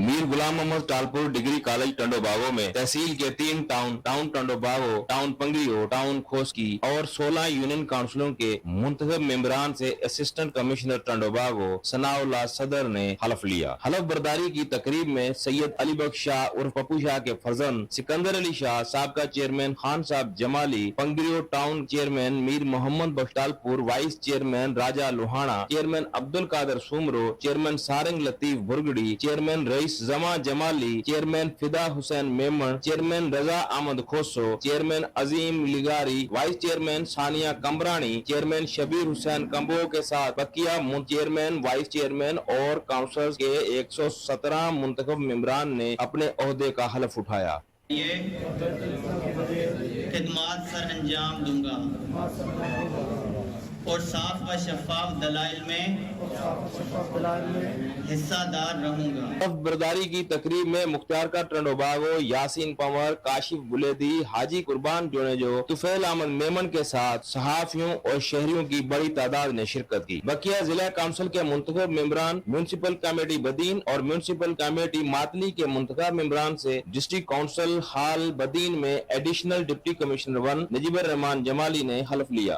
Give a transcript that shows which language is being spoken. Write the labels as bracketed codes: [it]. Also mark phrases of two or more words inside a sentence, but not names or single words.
[ur] میر غلام محمد ٹالپور ڈگری کالج ٹنڈوباگو میں تحصیل کے 3 ٹاؤن ٹنڈوباگو، ٹاؤن پنگریو، ٹاؤن کھوسکی اور 16 یونین کونسلوں کے منتخب ممبران سے [en] assistant commissioner [ur] ٹنڈوباگو ثناء اللہ صدر نے حلف لیا. حلف برداری کی تقریب میں سید علی بخش شاہ عرف پپو شاہ کے فرزند سکندر علی شاہ، سابقہ چیئرمین خان صاحب جمالی، پنگریو ٹاؤن چیئرمین میر محمد بختالپور, [en] vice chairman [ur] راجہ لوہانہ، چیئرمین عبد القادر سومرو، چیئرمین سارنگ لطیف برگڑی، چیئرمین رئیس جما جمالی، چیئرمین فدا حسین میمن، چیئرمین رضا احمد کھوسو، چیئرمین عظیم لغاری, [en] vice chairman [ur] ثانیہ کامرانی، چیئرمین شبیر حسین کمبو کے ساتھ بقیہ چیئرمین, [en] vice chairman [ur] اور کونسلرز کے 117 منتخب ممبران نے اپنے عہدے کا حلف اٹھایا. یہ خدمت سر انجام دوں گا اور صاف و شفاف دلائل میں حصہ دار رہوں گا. حلف برداری کی تقریب میں مختار کا ٹنڈوباگو، یاسین پنور، کاشف بلیدی، حاجی قربان جونیجو، طفیل احمد میمن کے ساتھ صحافیوں اور شہریوں کی بڑی تعداد نے شرکت کی. بقیہ ضلع کونسل کے منتخب ممبران، میونسپل کمیٹی بدین اور میونسپل کمیٹی ماتلی کے منتخب ممبران سے ڈسٹرکٹ کونسل ہال بدین میں [en] additional deputy commissioner [ur] 1 نجیب الرحمان جمالی نے حلف لیا.